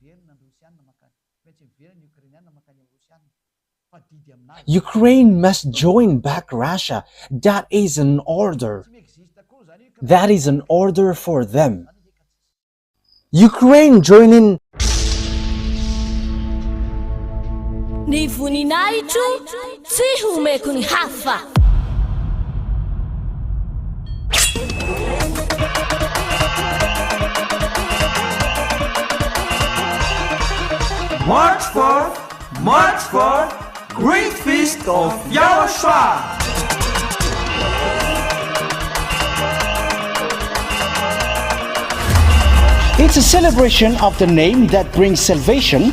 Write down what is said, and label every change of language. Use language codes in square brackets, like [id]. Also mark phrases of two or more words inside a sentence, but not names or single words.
[en] Ukraine must join back Russia. That is an order. That is an order for them. Ukraine joining. [mg] Ni voninahitro tsy homeko ny hafa. [en] March 4th, Great Feast of YAHOSHUAH. It's a celebration of the name that brings salvation,